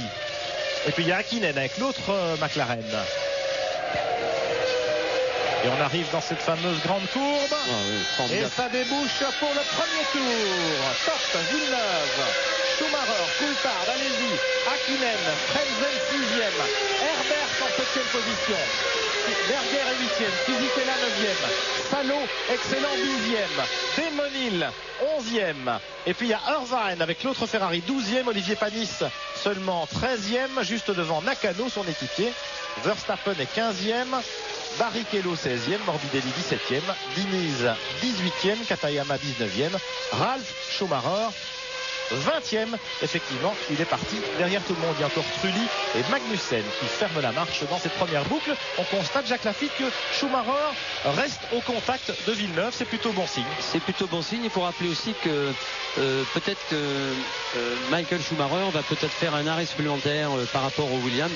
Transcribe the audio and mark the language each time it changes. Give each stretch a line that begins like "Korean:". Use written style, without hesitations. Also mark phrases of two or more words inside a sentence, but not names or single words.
French: Et puis il y a Hakkinen avec l'autre McLaren. Et on arrive dans cette fameuse grande courbe. Et ça débouche pour le premier tour. Top, Villeneuve, Schumacher, Coulthard, Alesi, Hakkinen, Frentzen 6e, Herbert en 7e position. Berger est 8e, Fisichella 9e, Salo, excellent 10e, Demonil 11e, et puis il y a Irvine avec l'autre Ferrari 12e, Olivier Panis seulement 13e, juste devant Nakano, son équipier. Verstappen est 15e, Barrichello 16e, Morbidelli 17e, Diniz 18e, Katayama 19e, Ralf Schumacher 20e. Effectivement, il est parti derrière tout le monde. Il y a encore Trulli et Magnussen qui ferment la marche dans cette première boucle. On constate, Jacques Lafitte, que Schumacher reste au contact de Villeneuve. C'est plutôt bon signe. C'est plutôt bon signe. Il faut rappeler aussi que peut-être que Michael Schumacher va peut-être faire un arrêt supplémentaire par rapport au Williams.